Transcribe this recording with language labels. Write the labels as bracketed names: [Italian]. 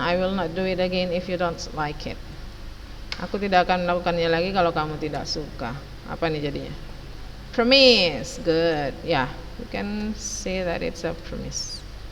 [English] I will not do it again if you don't like it. [Indonesian] Aku tidak akan melakukannya lagi kalau kamu tidak suka. Apa nih jadinya? [English] Promise. Good. Yeah, you can say that it's a promise.